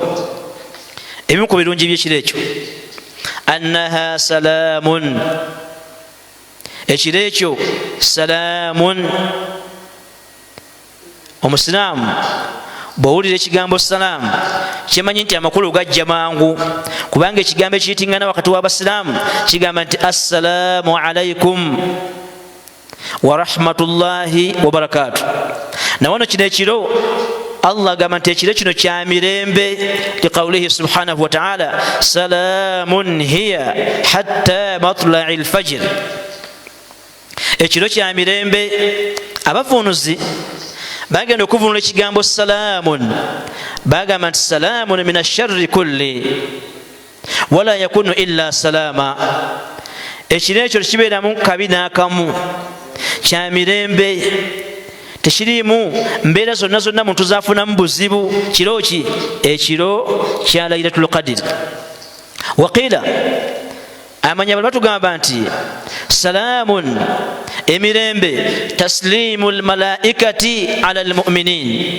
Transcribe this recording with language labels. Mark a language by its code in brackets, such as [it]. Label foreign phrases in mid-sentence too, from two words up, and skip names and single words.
[lg] Ebimu ku birungi by'ekiro ekyo, [ar] إنها سلام, [lg] ekiro ekyo salaamun. Omusiraamu bw'owulira ekigambo salaamu kimanyi nti amakulu gajja mangu, kubanga ekigambo ekiyitingana wakati w'abasiraamu kigamba nti [ar] السلام عليكم. ورحمة الله وبركاته. [lg] Na wano kino ekiro Allah agamba nti ekiro kino kya mirembe, [ar] لقوله سبحانه وتعالى سلام هي حتى مطلع الفجر. [lg] Ekiro kya mirembe. Abavunuzi bagenda okuvunula ekigambo salaamun, bagamba nti [ar] سلام من الشر كله ولا يكون إلا سلامة. [lg] Ekiro ekyo tekibeeramu kabi n'akamu, kya mirembe, tekirimu mbeera zonna zonna muntu zaafunamu buzibu. Kiro ki? Ekiro kya Laylatul Qadr. Waqiila, amanya bali batugamba nti salaamun, emirembe, [ar] تسليم الملائكة على المؤمنين.